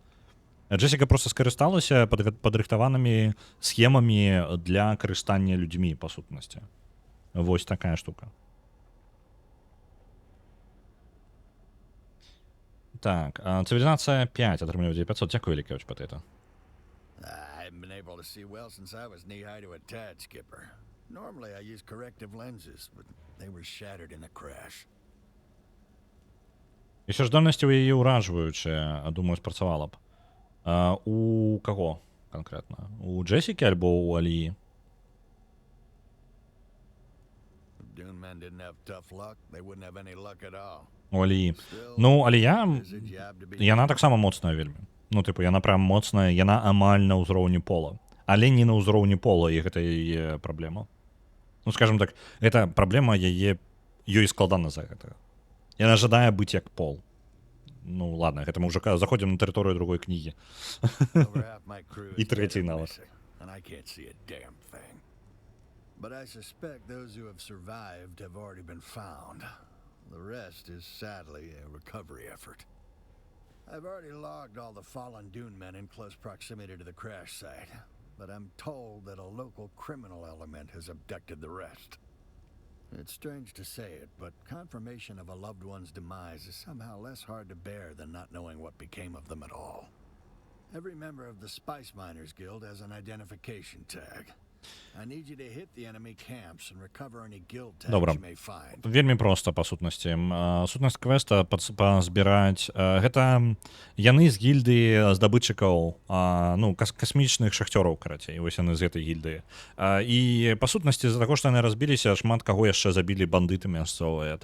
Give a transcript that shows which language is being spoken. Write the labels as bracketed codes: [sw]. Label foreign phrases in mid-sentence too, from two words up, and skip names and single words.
[be] Джесіка проста скарысталася падрыхтаванымі схемамі для карыстання людзьмі, па сутнасці. Вось такая штука. Так, цывілізацыя 5 атрымлівае 9500. Дзякую, Лікевич Патэта. [en] I haven't been able to see well since I was knee-high to a tad, Skipper. Normally I use corrective lenses, but they were shattered in the crash. [be] Яшчэ ж здольнасці ў яе ўражваючыя, думаю, спрацавала б. У каго канкрэтна? У Джесікі альбо ў Аліі? [en] Dune men didn't have tough luck, they wouldn't have any luck at all. [be] У Аліі. Ну, Алія, яна таксама моцная вельмі. Ну, типу, яна прям моцная, яна амаль на ўзроўні пола. Але не на ўзроўні пола, і гэта яе праблема. Ну, скажем так, гэта праблема яе, ёй складана за гэта. Яна жадае быць як пол. Ну, ладно, гэта мы ўжо заходзім на тэрыторыю другой кнігі. І трэцяй нават. [en] But I suspect those who have survived have already been found. The rest is sadly a recovery effort. I've already logged all the fallen Dune men in close proximity to the crash site, but I'm told that a local criminal element has abducted the rest. It's strange to say it, but confirmation of a loved one's demise is somehow less hard to bear than not knowing what became of them at all. Every member of the Spice Miners Guild has an identification tag. I need you to hit the enemy camps and recover any guild tags you may find. [be] Вельмі проста, па сутнасці. Сутнасць квеста пазбіраць. Гэта яны з гільдыі здабытчыкаў, ну, касмічных шахцёраў, карацей. Вось яны з гэтай гільдыі. І, па сутнасці, з-за таго, што яны разбіліся, шмат каго яшчэ забілі бандыты мясцовыя.